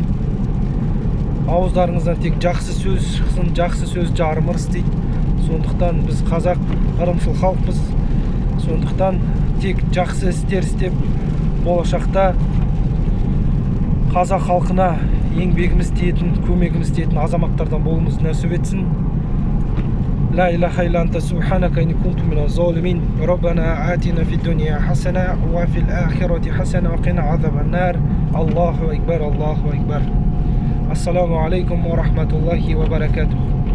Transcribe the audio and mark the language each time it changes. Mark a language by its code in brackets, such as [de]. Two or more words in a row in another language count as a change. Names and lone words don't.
[kk] Ауыздарыңыздан тек жақсы сөз шықсын, жақсы сөз жарым ырыс дейді. Сондықтан біз қазақ ырымшыл халықпыз. Сондықтан тек жақсы істер істеп, болашақта қазақ халқына еңбегіміз тиетін, көмегіміз тиетін азаматтардан болуымыз нәсіп етсін. [ar] لا إله إلا أنت سبحانك إني كنت من الظالمين ربنا آتنا في الدنيا حسنة وفي الآخرة حسنة وقنا عذاب النار الله أكبر الله أكبر السلام عليكم ورحمة الله وبركاته